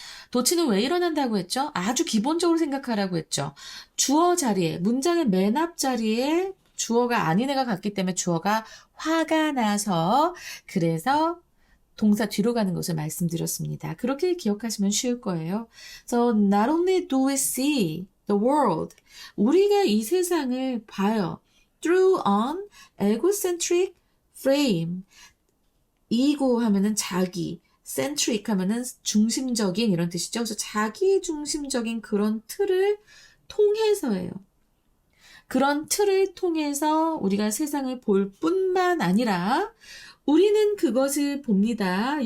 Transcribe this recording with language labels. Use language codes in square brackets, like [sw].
[ko] 도치는 왜 일어난다고 했죠? 아주 기본적으로 생각하라고 했죠. 주어 자리에, 문장의 맨 앞 자리에 주어가 아닌 애가 갔기 때문에 주어가 화가 나서 그래서 동사 뒤로 가는 것을 말씀드렸습니다. 그렇게 기억하시면 쉬울 거예요. [en] So not only do we see the world, [ko] 우리가 이 세상을 봐요. [en] Through an egocentric frame. [ko] ego 하면은 자기, centric 하면은 중심적인 이런 뜻이죠. 그래서 자기 중심적인 그런 틀을 통해서예요. 그런 틀을 통해서 우리가 세상을 볼 뿐만 아니라 우리는 그것을 봅니다.